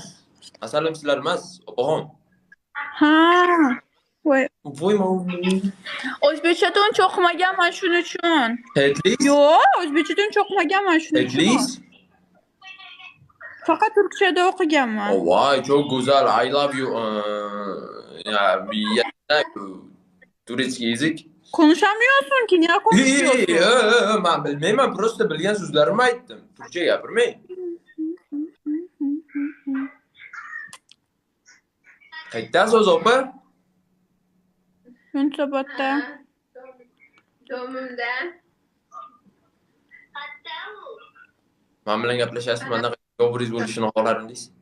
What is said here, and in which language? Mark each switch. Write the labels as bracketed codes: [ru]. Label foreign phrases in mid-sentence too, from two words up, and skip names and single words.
[uz] Asalim sizlar emas, opaxon. Ha. Voy. Voy, O'zbekchada uncha o'qimaganman shuning uchun. Tetlis? Yo'q, o'zbekchada uncha o'qimaganman shuning uchun. Tetlis? Faqat turkchada o'qiganman. Oh, voy, [tr] çok güzel. [en] I love you. [ru] Turistskiy язык. [tr] Konuşamıyorsun ki, niye konuşuyorsun? [uz] Ben bilmayman, просто bilgan so'zlarimni aytdim. Turkcha gapirmang. Qayerda so'z, opa? Yunusobodda. Domimda. Men bilan gaplashasiz, menda yo'g'ringiz bo'lishini xohlarmidingiz?